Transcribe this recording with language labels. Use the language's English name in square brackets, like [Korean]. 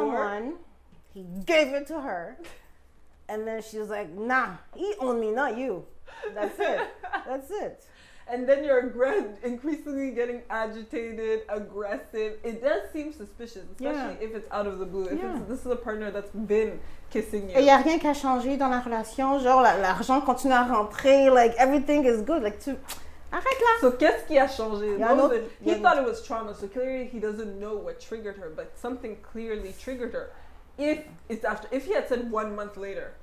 [English] Someone, he gave it to her, and then she was like, nah, he owned me, not you. That's it. That's it. And then you're increasingly getting agitated, aggressive. It does seem suspicious, especially if it's out of the blue. If this is a partner that's been kissing you. [French] Et y a rien qui a changé dans la relation. Genre, l'argent continue à rentrer. [English] Like, everything is good. Like, [French] arrête là. So, qu'est-ce qui a changé? [English] He thought it was trauma, so clearly he doesn't know what triggered her, but something clearly triggered her. If he had said 1 month later.